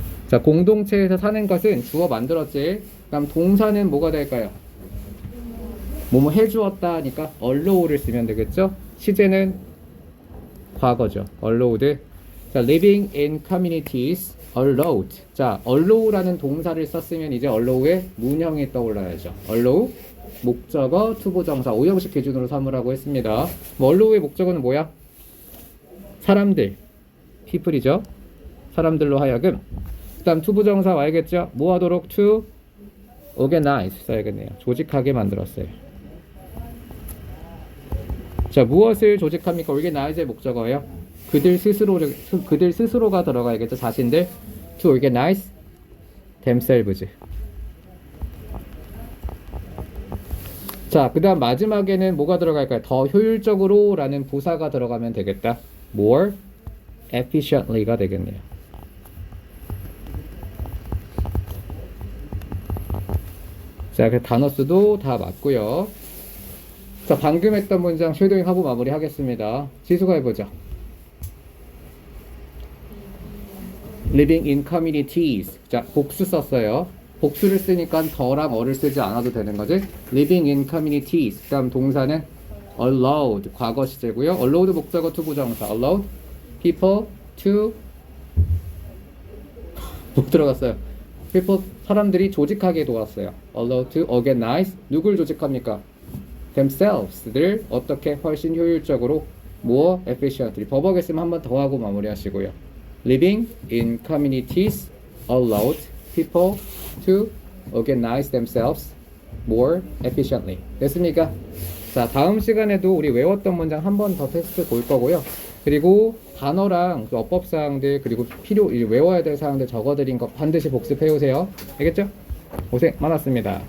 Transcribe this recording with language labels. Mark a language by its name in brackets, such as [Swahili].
[Korean] 자, 공동체에서 사는 것은 주어 만들었지. 그럼 동사는 뭐가 될까요? 뭐뭐 해주었다 하니까 allow를 쓰면 되겠죠. 시제는 과거죠. allowed. [English] 자, living in communities allowed. [Korean] 자, allow라는 동사를 썼으면 이제 allow의 문형이 떠올라야죠. allow 목적어 투부정사 5형식 기준으로 삼으라고 했습니다. allow의 목적어는 뭐야? 사람들, people이죠. 사람들로 하여금. 그다음 투부정사 와야겠죠. 뭐 하도록? [English] to organize [Korean] 써야겠네요. 조직하게 만들었어요. 자, 무엇을 조직합니까? organize의 목적어예요. 그들 스스로가 들어가야겠죠. 자신들. [English] to organize themselves. [Korean] 자, 그 다음 마지막에는 뭐가 들어갈까요? 더 효율적으로 라는 부사가 들어가면 되겠다. [English] more efficiently가 [Korean] 되겠네요. 자, 그 단어 수도 다 맞고요. 자, 방금 했던 문장 쉐도잉 하고 마무리 하겠습니다. 지수가 해보죠. [English] living in communities. [Korean] 자, 복수 썼어요. 복수를 쓰니까 더랑 어를 쓰지 않아도 되는 거지. [English] living in communities. [Korean] 그 다음 동사는 allowed. 과거 시제고요. allowed 목적어 투부정사. [English] allowed people to [Korean] 못 들어갔어요. people 사람들이 조직하게 도왔어요. [English] allowed to organize. [Korean] 누굴 조직합니까? themselves를 어떻게 훨씬 효율적으로 [English] more efficiently. [Korean] 버벅에 쓰면 한 번 더 하고 마무리하시고요. [English] living in communities allowed people to organize themselves more efficiently. [Korean] 됐습니까? 자, 다음 시간에도 우리 외웠던 문장 한 번 더 테스트 볼 거고요. 그리고 단어랑 그 어법사항들 그리고 외워야 될 사항들 적어드린 거 반드시 복습해 오세요. 알겠죠? 고생 많았습니다.